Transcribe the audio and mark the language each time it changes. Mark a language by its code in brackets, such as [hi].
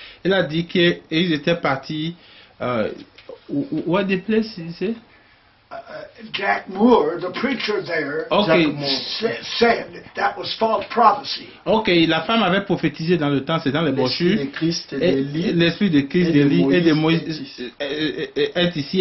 [fr] Il a dit qu'ils étaient partis. [en] What the place is it? Jack Moore, the preacher there, said that was false prophecy. [fr] Ok, la femme avait prophétisé dans le temps, c'est dans les brochures. L'esprit de Christ, d'Élie et de Moïse est ici.